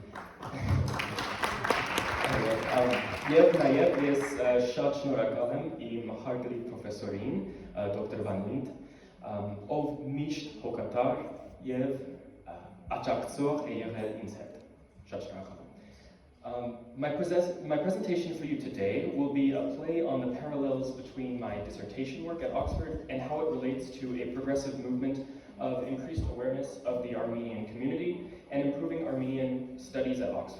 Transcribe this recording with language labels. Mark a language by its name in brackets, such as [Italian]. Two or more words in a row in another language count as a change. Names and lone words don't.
[Armenian] Եվ նաեւ ես շատ շնորհակալ եմ իմ հարգելի պրոֆեսորին, դոկտոր Վանլինդ, ով միշտ հոգատար եւ աջակցող է եղել ինձ հետ։ Շատ շնորհակալ եմ։ [English] My presentation for you today will be a play on the parallels between my dissertation work at Oxford and how it relates to a progressive movement of increased awareness of the Armenian community and improving Armenian studies at Oxford.